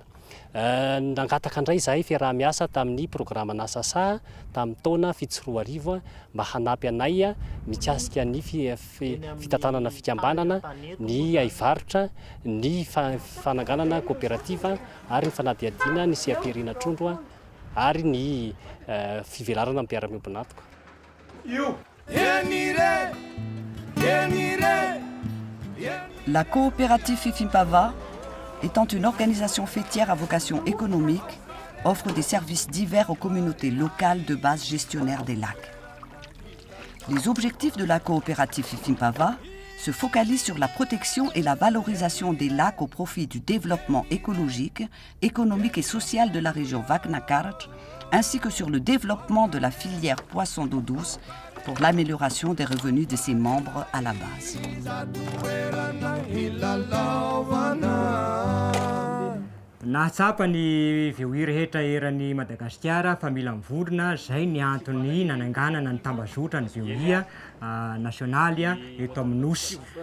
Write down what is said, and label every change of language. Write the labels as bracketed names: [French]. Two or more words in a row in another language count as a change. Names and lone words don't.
[Malagasy] Nangataka indray izahay fiaraha-miasa tamin'ny programa Nasasa tamin'ny taona 2014 mba hanampy anay mikasika ny fitantanana fikambanana, ny aivarotra, ny fananganana kooperativa ary ny fanadihadiana ny sehampiarina trondro ary ny fivelarana amin'ny mpiara-miombinatoka. [French] La coopérative Fifimpava, étant une organisation fêtière à vocation économique, offre des services divers aux communautés locales de base gestionnaires des lacs. Les objectifs de la coopérative Fifimpava se focalisent sur la protection et la valorisation des lacs au profit du développement écologique, économique et social de la région Vakna Karachi, ainsi que sur le développement de la filière poisson d'eau douce pour l'amélioration des revenus de ses membres à la base. [Malagasy] Nahatsapa ny VOI rehetra eran'ny Madagasikara fa mila mivondrona zay ny antony nananganana ny tambazotra ny VOI nasionaly eto amin'ny Nosy.